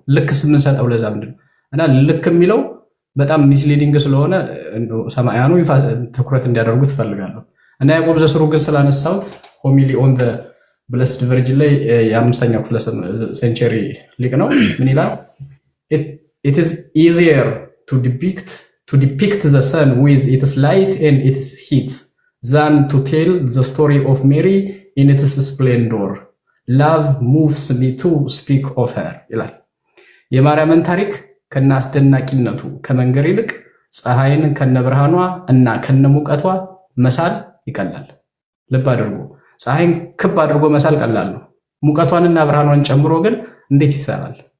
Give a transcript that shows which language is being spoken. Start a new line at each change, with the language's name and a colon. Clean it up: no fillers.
Amharic: ልክስ የምንሰጠው ለዛ ምንድን ነው? እና ልክ የሚለው በጣም ሚስሊዲንግ ስለሆነ ሰማያኑ ትኩረት እንዲያደርጉ ትፈልጋለሁ። እና ያዕቆብ ዘስሩግን ስላነሳሁት ሆሚሊ ኦን ዘ ብለስድ ቨርጅን ላይ የ5ኛው ክፍለ ሴንቸሪ ሊቅ ነው። ምን ይላል?
English: ኢት ኢዝ ኢዚየር to depict the sun with its light and its heat than to tell the story of Mary in its splendor. Love moves me to speak of her.
Amharic: ይላል። የማርያምን ታሪክ ከነ አስደናቂነቱ ከመንገር ይልቅ ፀሐይን ከነ ብርሃኗ እና ከነ ሙቀቷ መሳል ይቀላል። ልብ አድርጎ ፀሐይን ክብ አድርጎ መሳል ቀላል ነው። ሙቀቷንና ብርሃኗን ጨምሮ ግን እንዴት ይሰራል?